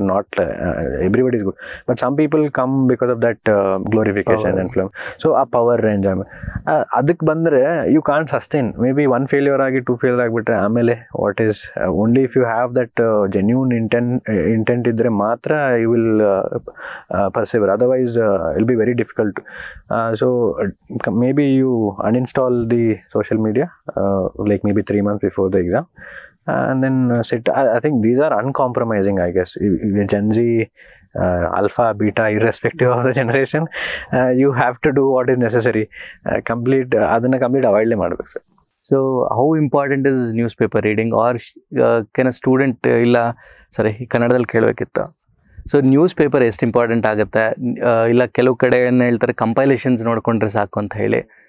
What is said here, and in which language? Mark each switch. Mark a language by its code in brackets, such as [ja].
[en] Not everybody is good, but some people come because of that glorification and flame. [kn] So ಆ power enjoyment ಅದಕ್ಕೆ ಬಂದರೆ [en] You can't sustain. Maybe 1 failure ಆಗಿ 2 failure ಆಗಿಬಿಟ್ರೆ ಆಮೇಲೆ what is only if you have that genuine intent [kn] ಇದ್ದರೆ ಮಾತ್ರ [en] You will persevere, otherwise will be very difficult. So maybe you uninstall the social media like maybe 3 months before the exam, and then sit. I think these are uncompromising, I guess. Gen Z, alpha, beta, irrespective of the generation, you have to do what is necessary. Complete avoid [kn] ಮಾಡಬೇಕು sir. [en] So how important is newspaper reading? Are can a student, [kn] ಇಲ್ಲ ಸರಿ ಕನ್ನಡದಲ್ಲಿ ಕೇಳಬೇಕಿತ್ತು. So news paper ಎಷ್ಟು important ಆಗುತ್ತೆ? ಇಲ್ಲ ಕೆಲವು ಕಡೆ ಏನು ಹೇಳ್ತಾರೆ, ಕಂಪೈಲೇಷನ್ಸ್ ನೋಡಿಕೊಂಡ್ರೆ ಸಾಕು ಅಂತ ಹೇಳಿ.